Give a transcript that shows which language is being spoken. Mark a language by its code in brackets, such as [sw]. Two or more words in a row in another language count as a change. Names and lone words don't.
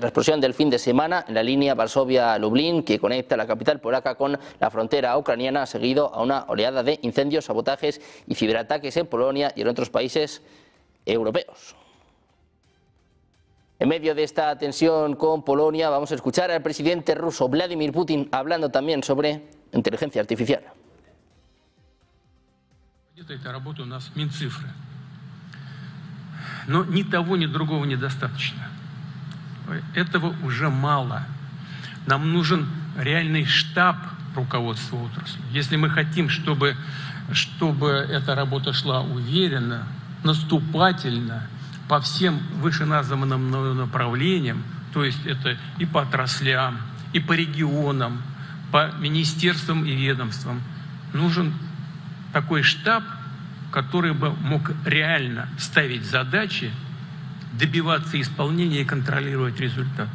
[es] La explosión del fin de semana en la línea Varsovia-Lublin, que conecta la capital polaca con la frontera ucraniana, ha seguido a una oleada de incendios, sabotajes y ciberataques en Polonia y en otros países europeos. En medio de esta tensión con Polonia, vamos a escuchar al presidente ruso Vladimir Putin hablando también sobre inteligencia artificial. [ru] Эта работа у нас Минцифры. Но ни того, ни другого недостаточно. Этого уже мало. Нам нужен реальный штаб руководства отраслью. Если мы хотим, чтобы эта работа шла уверенно, наступательно, по всем вышеназванным направлениям, то есть это и по отраслям, и по регионам, по министерствам и ведомствам, нужен такой штаб, который бы мог реально ставить задачи, добиваться исполнения и контролировать результаты.